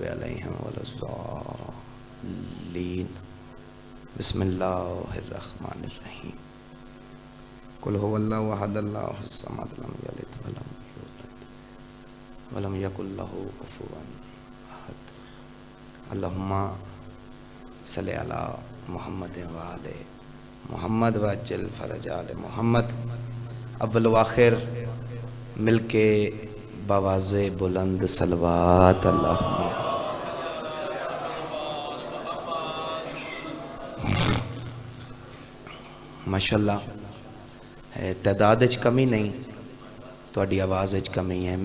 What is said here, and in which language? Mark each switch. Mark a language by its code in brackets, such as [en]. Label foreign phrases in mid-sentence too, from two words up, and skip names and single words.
[ar] عليهم ولا الضالين بسم الله الرحمن الرحيم قل هو الله أحد الله الصمد لم يلد ولم يولد ولم يكن له كفوا أحد اللهم صل على محمد وآل محمد وعجل فرج آل محمد. [ur] اول و آخر مل کے بآواز بلند صلوات [ar] اللهم. [pa] माशाअल्लाह तादाद च कमी नहीं, तुहाडी आवाज़ च कमी है।